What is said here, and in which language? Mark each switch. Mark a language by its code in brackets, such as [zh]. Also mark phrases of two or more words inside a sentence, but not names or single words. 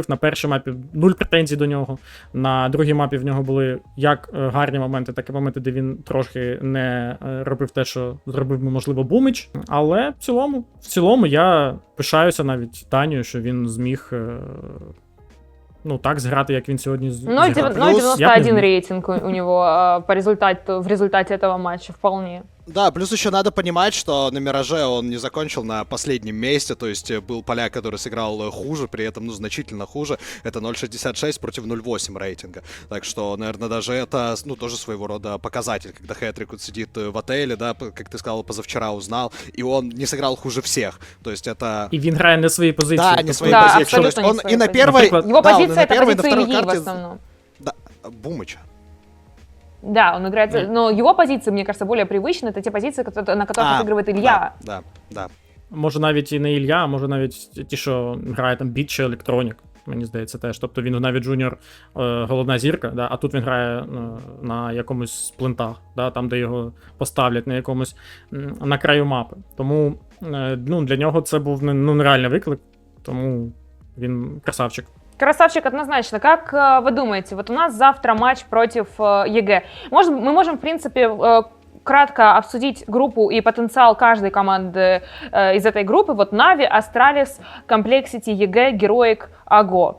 [uk] На першій мапі 0 претензій до нього, на другій мапі в нього були як гарні моменти, так і моменти, де він трохи не робив те, що зробив, можливо, Бумич. Але в цілому я пишаюся навіть Данію, що він зміг так зіграти, як він сьогодні зіграв. [ru] 91 рейтинг у него в результате этого матча, вполне. Да, плюс еще надо понимать, что на Мираже он не закончил на последнем месте, то есть был поляк, который сыграл хуже, при этом, ну, значительно хуже. Это 0.66 против 0.8 рейтинга. Так что, наверное, даже это, ну, тоже своего рода показатель, когда Хэтрик вот сидит в отеле, да, как ты сказал, позавчера узнал, и он не сыграл хуже всех. То есть это... [uk] І він грає не свої позиції. [ru] Да, не [uk] тобто- [ru] свои Да, позиции. То есть абсолютно не он свои и на позиции. первой... Например, Его да, он и позиция на — это первой, и на позиция второй Ильи в карте... основном. Да, Бумыча. Да, он играет, но его позиции, мне кажется, более привычны. Это те позиции, на которых отыгрывает Илья. Да. [uk] Може навіть і не Ілля, а може навіть ті, що грає там Біт чи Електронік, мені здається теж. Тобто він навіть джуніор головна зірка, да, а тут він грає на якомусь сплинтах, да, там, де його поставлять на якомусь на краю мапи. Тому ну, для нього це був нереальний виклик, тому він красавчик. [ru] Красавчик однозначно. Как вы думаете, вот у нас завтра матч против ЕГЭ. Мы можем, в принципе, кратко обсудить группу и потенциал каждой команды из этой группы. Вот Нави, Астралис, Complexity, ЕГЭ, Героик, АГО.